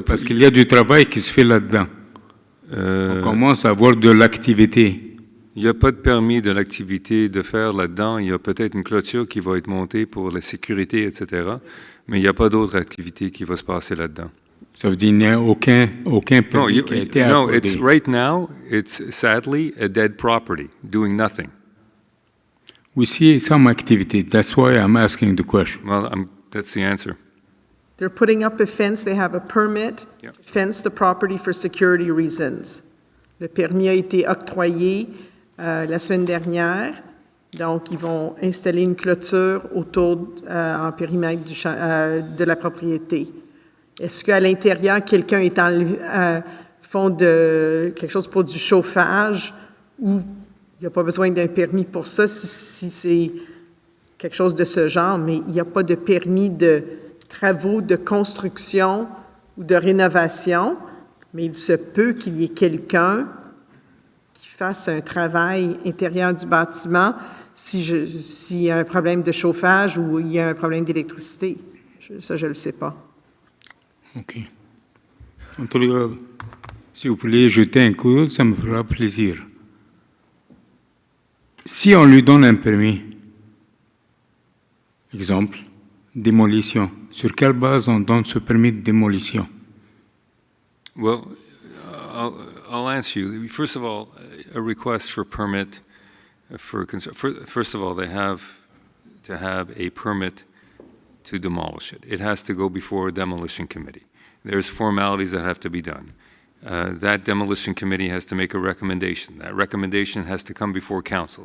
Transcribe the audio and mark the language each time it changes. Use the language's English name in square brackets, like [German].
[French] Parce qu'il y a du travail qui se fait là-dedans. On commence à avoir de l'activité. Il n'y a pas de permis de l'activité de faire là-dedans. Il y a peut-être une clôture qui va être montée pour la sécurité, etc. Mais il n'y a pas d'autre activité qui va se passer là-dedans. Ça veut dire qu'il n'y a aucun permis qui a été [English] No, [French] accordé. [English] right now, it's sadly a dead property, doing nothing. We see some activity. That's why I'm asking the question. Well, that's the answer. They're putting up a fence, they have a permit Yeah. to fence the property for security reasons. [French] Le permis a été octroyé la semaine dernière, donc ils vont installer une clôture autour, en périmètre de la propriété. Est-ce qu'à l'intérieur, quelqu'un est font de quelque chose pour du chauffage ou il n'y a pas besoin d'un permis pour ça si c'est quelque chose de ce genre, mais il n'y a pas de permis de travaux de construction ou de rénovation, mais il se peut qu'il y ait quelqu'un qui fasse un travail intérieur du bâtiment s'il y a un problème de chauffage ou il y a un problème d'électricité. Ça, je ne le sais pas. OK. En tout cas, si vous voulez jeter un coup d'œil, ça me fera plaisir. Si on lui donne un permis, exemple, démolition, sur quelle base on donne ce permis de démolition? [English] Well, I'll answer you. First of all, a request for permit first of all, they have to have a permit to demolish it. It has to go before a demolition committee. There's formalities that have to be done. That demolition committee has to make a recommendation. That recommendation has to come before council.